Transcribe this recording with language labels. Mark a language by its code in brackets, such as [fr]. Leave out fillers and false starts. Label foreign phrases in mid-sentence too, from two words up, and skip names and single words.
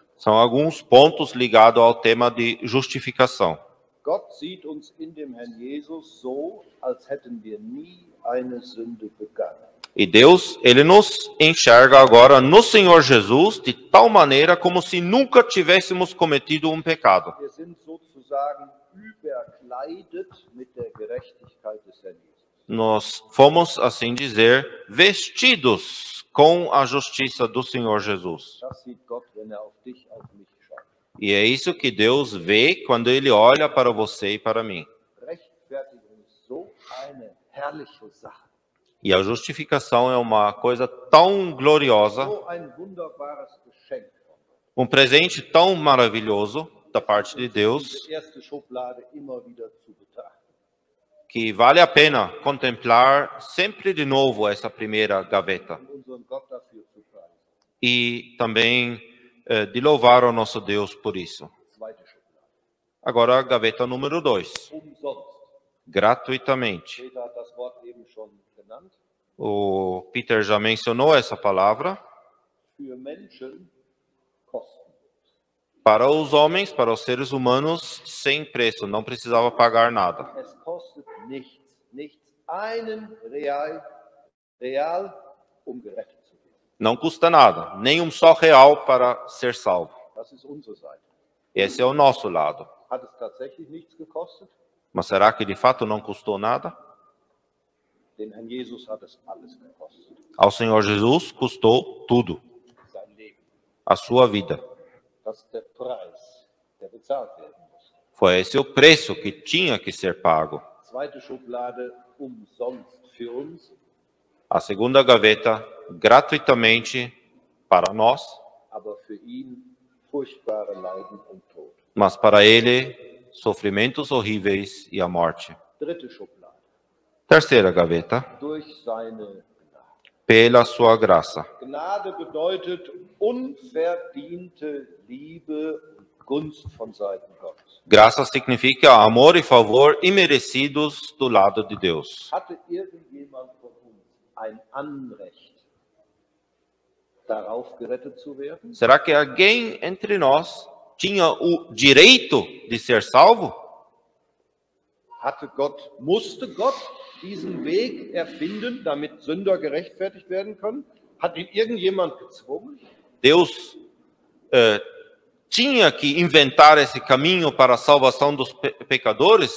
[pt] São alguns pontos ligados ao tema de justificação. [de] Gott sieht uns in dem Herrn Jesus so, als hätten wir nie eine Sünde begangen. [pt] E Deus, Ele nos enxerga agora no Senhor Jesus de tal maneira como se nunca tivéssemos cometido um pecado. [de] Wir sind sozusagen überkleidet mit der Gerechtigkeit des Herrn Jesus. [pt] Nós fomos, assim dizer, vestidos com a justiça do Senhor Jesus. [de] Das sieht Gott, wenn auf dich, auf mich schaut. [pt] E é isso que Deus vê quando Ele olha para você e para mim. [de] Rechtfertigung ist so eine herrliche Sache. [pt] E a justificação é uma coisa tão gloriosa, [de] So ein wunderbares Geschenk. [pt] um presente tão maravilhoso da parte de Deus, [de] Diese erste Schublade immer wieder zu betrachten. [pt] que vale a pena contemplar sempre de novo essa primeira gaveta. [de] Und unseren Gott dafür zu preisen. [pt] E também de louvar o nosso Deus por isso. [de] Zweite Schublade. [pt] Agora a gaveta número 2, [de] Umsonst. [pt] gratuitamente. [de] Peter hat das Wort eben schon genannt. [pt] O Peter já mencionou essa palavra. [de] Für Menschen kostenlos. [pt] Para os homens, para os seres humanos, sem preço, não precisava pagar nada. [de] Es kostet nichts. Nichts. Einen Real, gerettet zu werden. [pt] Não custa nada, nem um só real para ser salvo. [de] Das ist unsere Seite. [pt] Esse é o nosso lado. [de] Hat es tatsächlich nichts gekostet? [pt] Mas será que de fato não custou nada? [de] Dem Herrn Jesus hat es alles gekostet. [pt] Ao Senhor Jesus custou tudo, [de] Sein Leben. [pt] a sua vida. [de] Das ist der Preis, der bezahlt werden muss. [pt] Foi esse o preço que tinha que ser pago. [de] Zweite Schublade, umsonst für uns. [pt] A segunda gaveta, gratuitamente para nós, [de] aber für ihn furchtbare Leiden und Tod. [pt] mas para ele, sofrimentos horríveis e a morte. [de] Dritte Schublade. [pt] Terceira gaveta, [de] Durch seine Gnade. [pt] pela sua graça. [de] Gnade bedeutet unverdiente Liebe und Gunst von Seiten Gottes. [pt] Graça significa amor e favor imerecidos do lado de Deus. [de] Hatte irgendjemand von uns ein Anrecht, darauf gerettet zu werden? [pt] Será que alguém entre nós tinha o direito de ser salvo? [de] Musste Gott diesen Weg erfinden, damit Sünder gerechtfertigt werden können? Hat ihn irgendjemand gezwungen? [pt] Deus tinha que inventar esse caminho para a salvação dos pecadores?